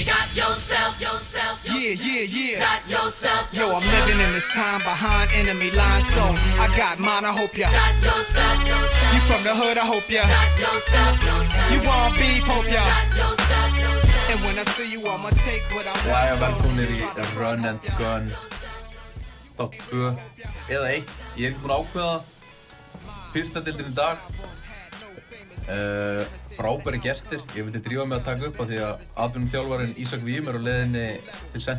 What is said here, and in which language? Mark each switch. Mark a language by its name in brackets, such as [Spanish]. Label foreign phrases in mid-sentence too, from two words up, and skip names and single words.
[English] Got yourself. Yo, I'm living in this time behind enemy lines, so I got mine. I hope ya. Got yourself. You from the hood? I hope ya. Got yourself. You want beef? Hope ya. Got yourself. And when I see you, I'ma take what I want. [Icelandic] Jæja, velkominir í Run and Gun Þátt 2 eða 1. Ég ekki búinn að ákveða fyrsta deildin í dag. Frábæri gestir. Ég vildi drífa mig að taka upp af því að atvinnuþjálfarinn Ísak Vím á leiðinni til St.